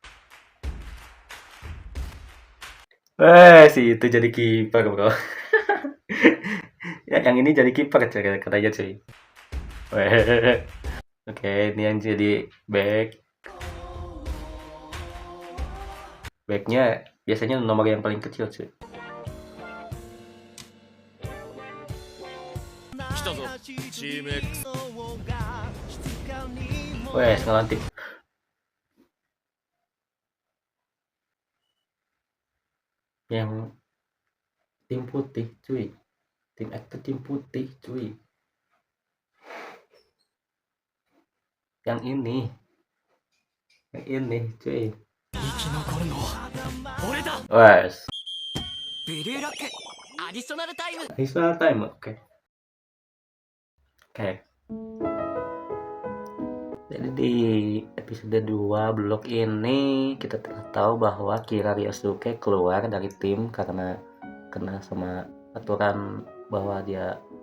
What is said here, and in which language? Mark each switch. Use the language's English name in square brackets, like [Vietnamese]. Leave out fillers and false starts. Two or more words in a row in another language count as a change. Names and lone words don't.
[Indonesian] Si itu jadi kiper bro. Ya, yang ini jadi kiper cuy katanya cuy. Oke, ini yang jadi back. Backnya biasanya nomor yang paling kecil cuy. [Japanese] 来たぞ。チーム X。 [Indonesian] Wes, ngelawan tim. Yang tim putih cuy. Tim X itu tim putih cuy. Yang ini cuy. [Japanese] 生き残るのは俺だ。 Wes, ブルーロックアディショナルタイム。 [English] additional time. [Indonesian] Oke. Jadi di episode 2 blok ini kita telah tahu bahwa Kira Ryosuke keluar dari tim karena kena sama aturan bahwa dia